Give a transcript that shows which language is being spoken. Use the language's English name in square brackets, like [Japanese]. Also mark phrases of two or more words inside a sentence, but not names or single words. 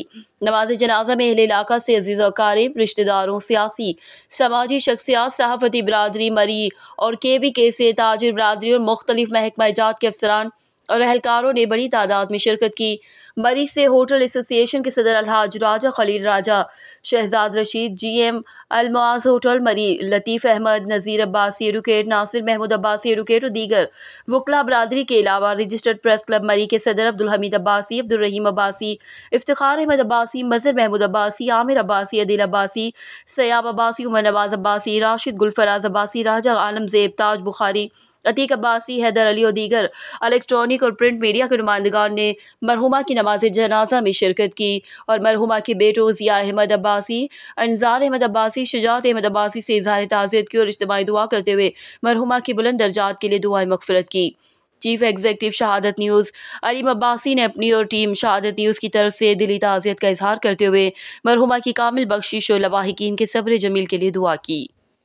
[Urdu] نماز جنازہ میں اہل علاقہ سے عزیز و قریب، رشتہ داروں، سیاسی سماجی شخصیات، صحافتی برادری مری اور KBK سے تاجر برادری اور مختلف محکمہ جات کے افسران اور اہلکاروں نے بڑی تعداد میں شرکت کی. مری سے [English] hotel association [Urdu] کے صدر الحاج راجہ خلیل راجہ، شہزاد رشید، GM المعاذ ہوٹل مری، لطیف احمد، نذیر عباسی ایڈووکیٹ، ناصر محمود عباسی ایڈووکیٹ اور دیگر وکلا برادری کے علاوہ رجسٹرڈ پریس کلب مری کے صدر عبد الحمید عباسی، عبد الرحیم عباسی، افتخار احمد عباسی، مظہر محمود عباسی، عامر عباسی، عدیل عباسی، سیاب عباسی، عمر نواز عباسی، راشد گلفراز عباسی، راجہ عالم زیب، تاج بخاری، عتیق عباسی، حیدر علی اور دیگر الیکٹرانک اور [English] print media [Urdu] کے نمائندگان نے مرحومہ کی نماز جنازہ میں شرکت کی اور مرحومہ کے بیٹوں ضیاء احمد عباسی، انجار احمد عباسی، شجاعت احمد عباسی سے اظہار تعزیت کی اور اجتماعی دعا کرتے ہوئے مرحومہ کی بلند درجات کے لیے دعائے مغفرت کی. [English] chief executive [Urdu] شہادت نیوز علیم عباسی نے اپنی اور ٹیم شہادت نیوز کی طرف سے دلی تعزیت کا اظہار کرتے ہوئے مرحومہ کی کامل بخشش اور لواحقین کے صبر جمیل کے لیے دعا کی.